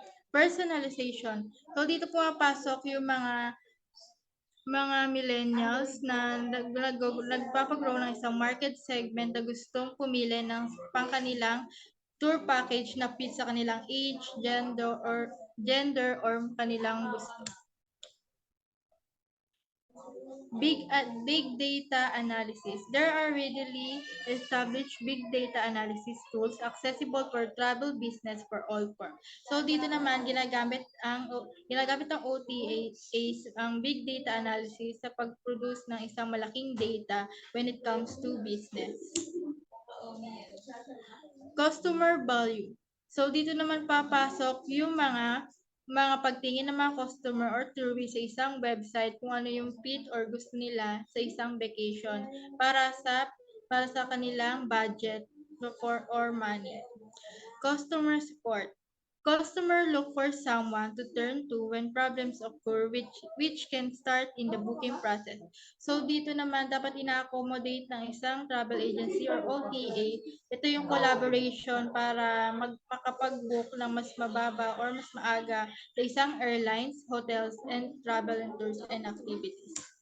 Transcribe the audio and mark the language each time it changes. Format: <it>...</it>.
<tl>Personalization. So dito pumapasok yung mga millennials na nagpapagrow ng isang market segment na gustong pumili ng pangkanilang tour package na fit sa kanilang age, gender or kanilang gusto.</tl> <en>Big data analysis. There are readily established big data analysis tools accessible for travel business for all firms.</en> <tl>So dito naman ginagamit ang OTAs ang big data analysis sa pag-produce ng isang malaking data when it comes to business. Customer value. So dito naman papasok yung mga pagtingin ng mga customer or tourist sa isang website kung ano yung fit or gusto nila sa isang vacation para sa kanilang budget or money.</tl> <en>Customer support. Customer look for someone to turn to when problems occur which can start in the booking process.</en> <tl>So dito naman dapat ina-accommodate ng isang travel agency or OTA. Ito yung collaboration para makapag-book ng mas mababa or mas maaga sa isang airlines, hotels, and travel and tours and activities.</tl>